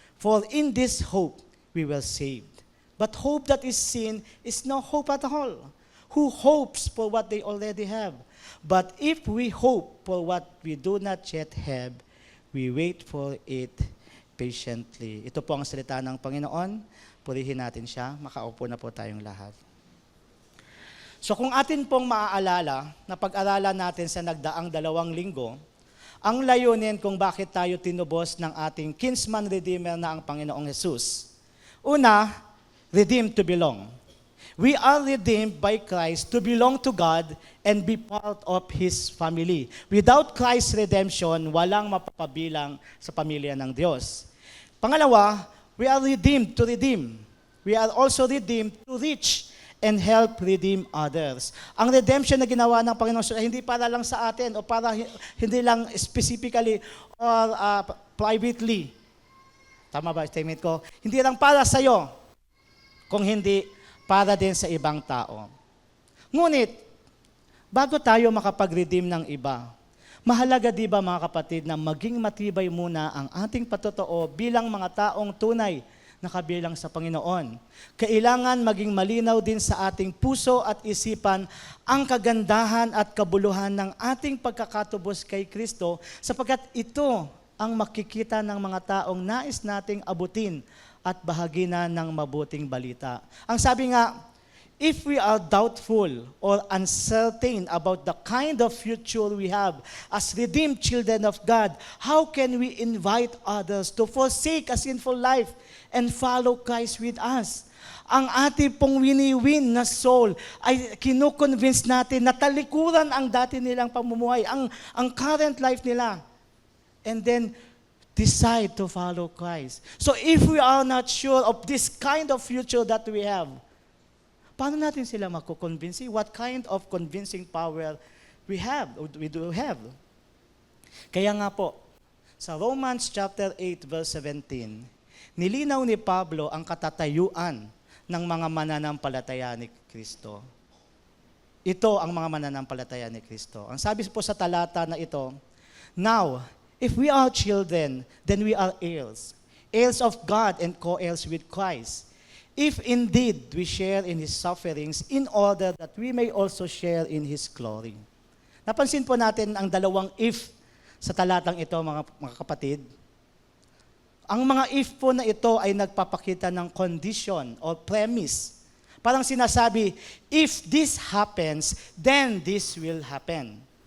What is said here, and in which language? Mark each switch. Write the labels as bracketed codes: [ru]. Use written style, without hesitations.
[en] For in this hope we were saved. But hope that is seen is no hope at all. Who hopes for what they already have? But if we hope for what we do not yet have, we wait for it patiently. [tl] Ito po ang salita ng Panginoon. Purihin natin siya. Makaupo na po tayong lahat. So kung atin pong maaalala, na pag-aralan natin sa nagdaang 2 linggo, ang layunin kung bakit tayo tinubos ng ating kinsman redeemer na ang Panginoong Jesus. Una, [en] redeemed to belong. We are redeemed by Christ to belong to God and be part of His family. Without Christ's redemption, [tl] walang mapapabilang sa pamilya ng Diyos. [en] Pangalawa, we are redeemed to redeem. We are also redeemed to reach and help redeem others. [tl] Ang redemption na ginawa ng Panginoon ay hindi para lang sa atin o para hindi lang specifically or privately. Tama ba statement ko? Hindi lang para sa iyo, kung hindi para din sa ibang tao. Ngunit, bago tayo makapag-redeem ng iba, mahalaga di ba mga kapatid na maging matibay muna ang ating patotoo bilang mga taong tunay na kabilang sa Panginoon. Kailangan maging malinaw din sa ating puso at isipan ang kagandahan at kabuluhan ng ating pagkakatubos kay Kristo sapagkat ito ang makikita ng mga taong nais nating abutin at bahagina ng mabuting balita. Ang sabi nga, [en] if we are doubtful or uncertain about the kind of future we have as redeemed children of God, how can we invite others to forsake a sinful life and follow Christ with us? [tl] Ang ating pong wini-win na soul ay kinukonvince natin na talikuran ang dati nilang pamumuhay, ang current life nila. [en] And then, decide to follow Christ. So if we are not sure of this kind of future that we have, [tl] paano natin sila makukonvince? [en] What kind of convincing power we do have? [tl] Kaya nga po, sa Romans chapter 8 verse 17, nilinaw ni Pablo ang katatayuan ng mga mananampalataya ni Kristo. Ito ang mga mananampalataya ni Kristo. Ang sabi po sa talata na ito, [en] now, if we are children, then we are heirs, heirs of God and co-heirs with Christ. If indeed we share in His sufferings, in order that we may also share in His glory. [tl] Napansin po natin ang dalawang if sa talatang ito, mga kapatid. Ang mga if po na ito ay nagpapakita ng condition or premise. Parang sinasabi, [en] if this happens, then this will happen.